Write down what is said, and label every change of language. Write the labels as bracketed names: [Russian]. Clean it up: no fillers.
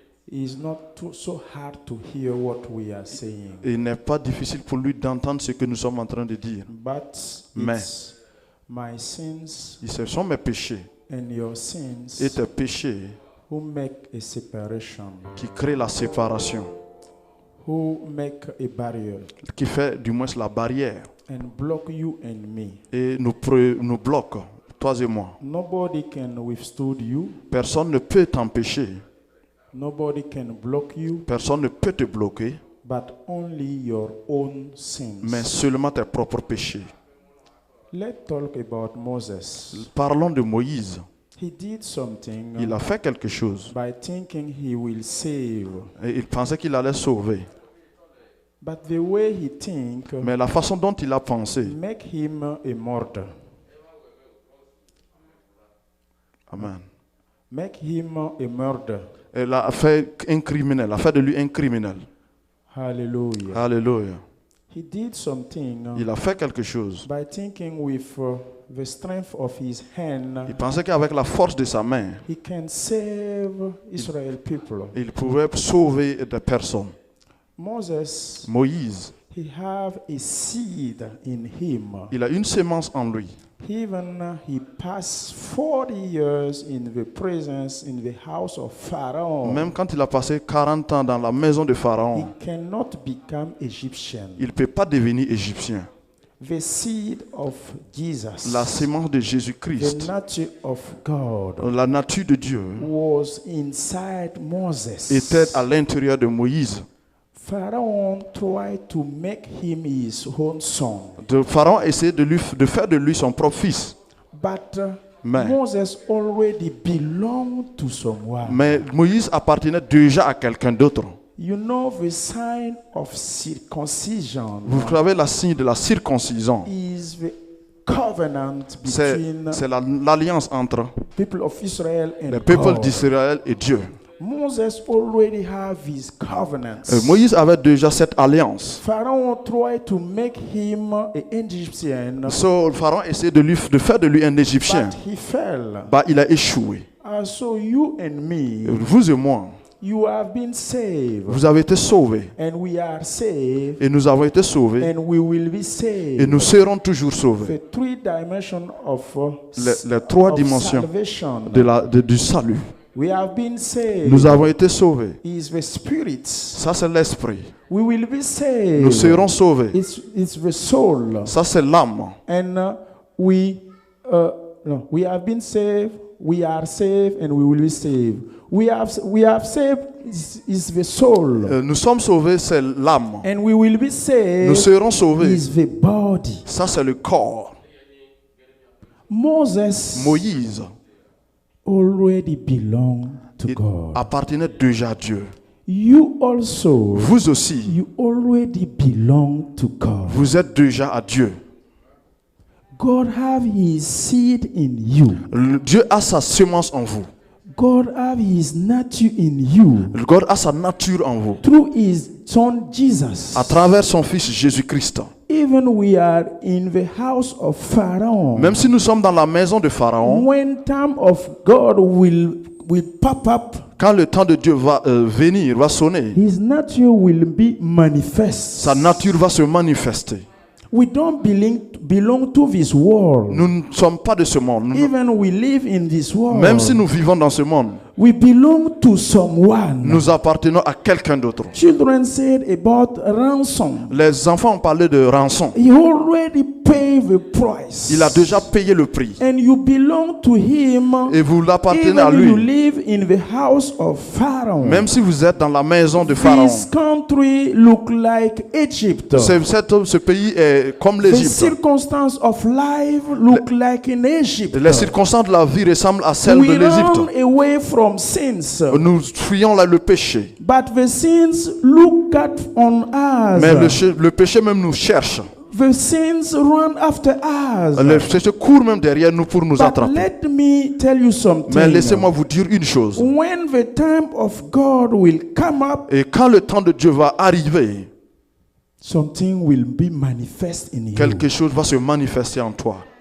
[English] It is not so hard to hear what we are saying, [French] il n'est pas difficile pour lui d'entendre ce que nous sommes en train de dire. [English] but [French] Mais [English] it's my sins [French] ce sont mes péchés [English] and your sins [French] et tes péchés [English] who make a separation, [French] qui créent la séparation, [English] who make a barrier [French] qui fait du moins la barrière [English] and block you and me. [French] et nous bloque, toi et moi. [English] Nobody can withstand you. [French] Personne ne peut t'empêcher, [English] Nobody can block you, [French] personne ne peut te bloquer, [English] but only your own sins. [French] mais seulement tes propres péchés. [English] Let's talk about Moses. [French] Parlons de Moïse. [English] He did something [French] Il a fait quelque chose [English] by thinking he will save. [French] et il pensait qu'il allait sauver. [English] But the way he think [French] Mais la façon dont il a pensé [English] make him a martyr. Amen. Make him a murderer. [French] Elle a fait un criminel, a fait de lui un criminel. [English] Hallelujah. [French] Alléluia. [English] He did something [French] Il a fait quelque chose. [English] by thinking with the strength of his hand, [French] Il pensait qu'avec la force de sa main, [English] he can save Israel people. [French] il pouvait sauver des personnes. [English] Moses, [French] Moïse, [English] he have a seed in him. [French] il a une sémence en lui. [English] Even he passed 40 years in the presence, in the house of Pharaoh. [French] Même quand il a passé 40 ans dans la maison de [English] He [French] Pharaon, [English] cannot become Egyptian. [French] il ne peut pas devenir égyptien. [English] The seed of Jesus, [French] La sémence de [English] the [French] Jésus-Christ, [English] nature of God, [French] la nature de Dieu, [English] was inside Moses. [French] était à l'intérieur de Moïse. [English] Pharaoh tried to make him his own son. [French] Pharaon essayait de faire de lui son propre fils. [English] But [French] Mais, [English] Moses already belonged to someone. [French] mais Moïse appartenait déjà à quelqu'un d'autre. [English] You know the sign of circumcision [French] Vous savez, la signe de la circoncision, [English] is the covenant [French] c'est [English] between [French] l'alliance entre [English] people of Israel and [French] le peuple [English] God. [French] d'Israël et Dieu. [English] Moses already have his covenants. [French] Moïse avait déjà cette alliance. [English] Pharaoh tried to make him an Egyptian, [French] So, Pharaon essayait de faire de lui un Égyptien. [English] but he fell. [French] Bah, il a échoué. [English] So you and me, [French] Vous et moi, [English] you have been saved, [French] vous avez été sauvés. [English] and we are saved, [French] Et nous avons été sauvés. [English] and we will be [French] Et [English] saved. [French] nous serons toujours sauvés. [English] The three dimensions of, [French] Les trois [English] of [French] dimensions [English] salvation. [French] du salut. [English] We have been saved. [French] Nous avons été sauvés. [English] Is the spirit. [French] Ça, c'est l'esprit. [English] We will be saved. [French] Nous serons sauvés. [English] It's the soul. [French] Ça, c'est l'âme. [English] And we have been saved. We are saved, and we will be saved. We have saved is the soul. [French] Nous sommes sauvés, c'est l'âme. [English] And we will be saved [French] Nous serons sauvés. [English] is the body. [French] Ça, c'est le corps. [English] Moses [French] Moïse [English] already belonged to [French] il [English] God. [French] appartenait déjà à Dieu. [English] You also, [French] Vous aussi, [English] you already belong to God. [French] vous êtes déjà à Dieu. [English] God have his seed in you. [French] Dieu a sa semence en vous. [English] God have his nature in you. [French] God a sa nature en vous. [English] Through his son Jesus. [French] À travers son fils Jésus-Christ. [English] Even we are in the house of Pharaoh. [French] Même si nous sommes dans la maison de Pharaon, [English] When time of God will pop up, [French] quand le temps de Dieu va venir, va sonner, [English] his nature will be manifest. [French] sa nature va se manifester. [English] We don't belong to this world. [French] Nous ne sommes pas de ce monde. [English] Even we live in this world. [French] Même si nous vivons dans ce monde, [English] we belong to someone. [French] nous appartenons à quelqu'un d'autre. [English] Children said about ransom. [French] Les enfants ont parlé de rançon. [English] He already paid the price. [French] Il a déjà payé le prix. [English] And you belong to him. [French] Et vous l'appartenez à [English] Even you [French] lui. [English] live in the house of Pharaoh. [French] Même si vous êtes dans la maison de Pharaon. [English] This country look like Egypt. [French] Ce pays est comme [English] The [French] l'Égypte. [English] circumstances of life look like in Egypt. [French] Les circonstances de la vie ressemblent à celles [English] We [French] de l'Égypte. [English] run away from sins. [French] Nous fuyons là le péché. [English] But the sins look at on us. [French] Mais le péché même nous cherche. [English] The sins run after us. [French] Le péché court même derrière nous pour nous [English] But [French] attraper. [English] let me tell you something. [French] Mais laissez-moi vous dire une chose. [English] When the time of God will come up, [French] Et quand le temps de Dieu va arriver, [English] something will be manifest in you. [French] quelque chose va se manifester en toi.